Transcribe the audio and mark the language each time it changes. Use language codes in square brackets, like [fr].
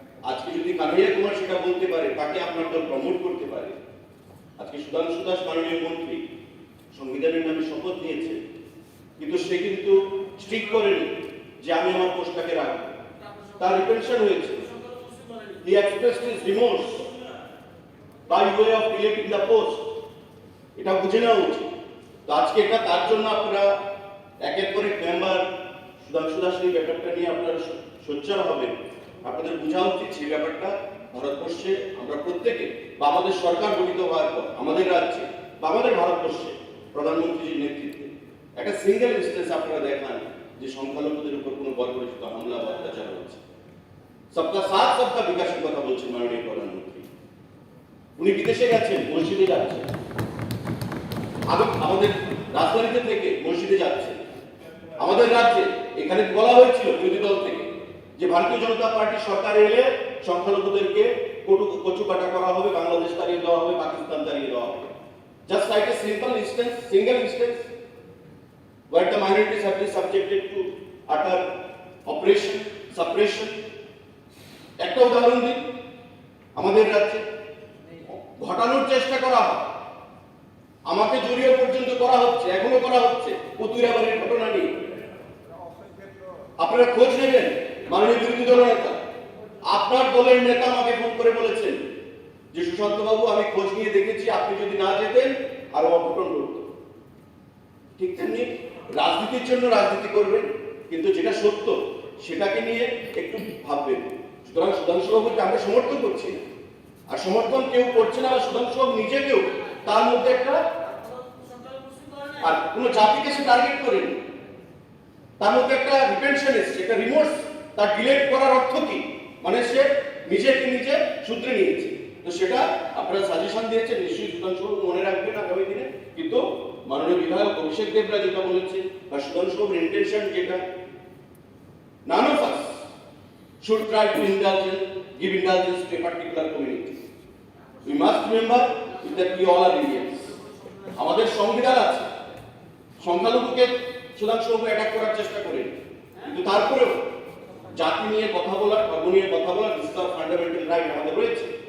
[bn] আজকে যদি কানাইয়া কুমার সেটা বলতে পারে, তাকে আপনার দল প্রমোট করতে পারে। আজকে সুধাংশু দাস মাননীয় মন্ত্রী সংবিধানের নামে শপথ নিয়েছে, কিন্তু সে কিন্তু স্ট্রিক্ট করেনি যে আমি আমার পোস্টটাকে রাখবো। তার রিটেনশন হয়েছে। [en] He expressed his remorse by way of deleting the post. [bn] এটা বুঝে নেওয়া উচিত। তো আজকে এটা তার জন্য আপনারা এক এক করে মেম্বার সুধাংশু দাস এই ব্যাপারটা নিয়ে আপনারা সোচ্চার হবেন। আপনাদের বোঝা উচিত সেই ব্যাপারটা ভারতবর্ষে আমরা প্রত্যেকে বা আমাদের সরকার গঠিত হওয়ার পর আমাদের রাজ্যে বা আমাদের ভারতবর্ষে প্রধানমন্ত্রীর নেতৃত্বে একটা সিঙ্গেল ইনস্টেন্স আপনারা দেখান যে সংখ্যালঘুদের উপর কোনো বর্বরচিত হামলা বা অত্যাচার হচ্ছে। সবকা সাথ সবকা বিকাশের কথা বলছেন মাননীয় প্রধানমন্ত্রী। উনি বিদেশে গেছেন, মসজিদে যাচ্ছেন, আমাদের রাজধানীতে থেকে মসজিদে যাচ্ছেন। আমাদের রাজ্যে এখানে বলা হয়েছিল বিরোধী দল থেকে যে ভারতীয় জনতা পার্টি সরকারে এলে সংখ্যালঘুদেরকে কচুকাটা করা হবে, বাংলাদেশ তাড়িয়ে দেওয়া হবে, পাকিস্তান তাড়িয়ে দেওয়া হবে। [en] Just like a single instance where the minorities have been subjected to utter oppression, suppression. [bn] একটা উদাহরণ দিন, আমাদের রাজ্যে ঘটানোর চেষ্টা করা হয়, আমাকে জড়িয়ে পর্যন্ত করা হচ্ছে, এখনো করা হচ্ছে পুতুরাবাড়ির ঘটনা নিয়ে। আপনারা খোঁজ নেবেন। মাননীয় বিরোধী দল নেতা, আপনার দলের নেতা আমাকে ফোন করে বলেছেন যে সুশান্ত বাবু আমি খোঁজ নিয়ে দেখেছি, আপনি যদি না যেতেন আরো অঘটন ঘটত। ঠিক তেমনি রাজনীতির জন্য রাজনীতি করবেন, কিন্তু যেটা সত্য সেটাকে নিয়ে একটু ভাববেন। সুতরাং সুধাংশু বাবুকে আমরা সমর্থন করছি না, আর সমর্থন কেউ করছে না সুধাংশু বাবু নিজেকেও তার মধ্যে একটা আর কোনো জাতিকে সে টার্গেট করেনি, তার মধ্যে একটা রিটেনশন এসছে, একটা রিমোর্স। তার ডিলেট করার অর্থ কি? মানে সে নিজেকে নিজে সূত্রে নিয়েছে। তো সেটা আপনারা সাজেশন দিয়েছেন, নিশ্চয়ই সুধাংশু মনে রাখবেন আগামী দিনে। কিন্তু মাননীয় বিধায়ক অভিষেক দেবরা যেটা বলেছে বা সুধাংশুর ইন্টেনশন যেটা, [en] none of us should try to give indulgence to a particular community. We must remember that we all are Indians. [bn] আমাদের সংবিধান আছে, সংখ্যালঘুকে সুধাংশুবাবু অ্যাটাক করার চেষ্টা করেন, কিন্তু তারপরেও জাতি নিয়ে কথা বলার, ধর্ম নিয়ে কথা বলার [en] this is our fundamental right [bn] আমাদের রয়েছে।